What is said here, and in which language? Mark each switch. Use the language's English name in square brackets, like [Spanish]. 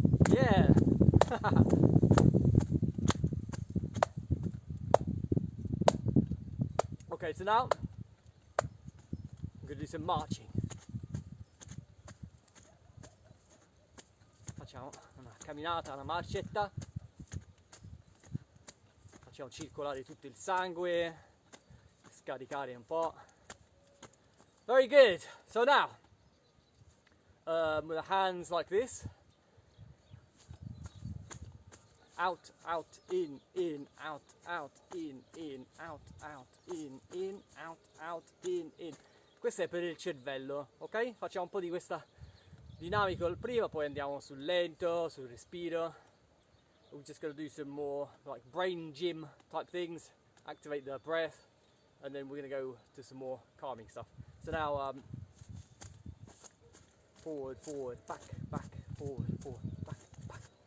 [English] Yeah. Okay, so now I'm going to do some marching. [Italian] Facciamo una camminata, una marcetta. Facciamo circolare tutto il sangue, scaricare un po'. [English] Very good. So now, with the hands like this, out, out, in, out, out, in, out, out, in, out, out, in. [Italian] Questo è per il cervello, ok? Facciamo un po' di questa dinamica al prima, poi andiamo sul lento, sul respiro. [English] We're just going to do some more like brain gym type things, activate the breath, and then we're going to go to some more calming stuff. So now forward, forward, back, back, forward, forward, back, back.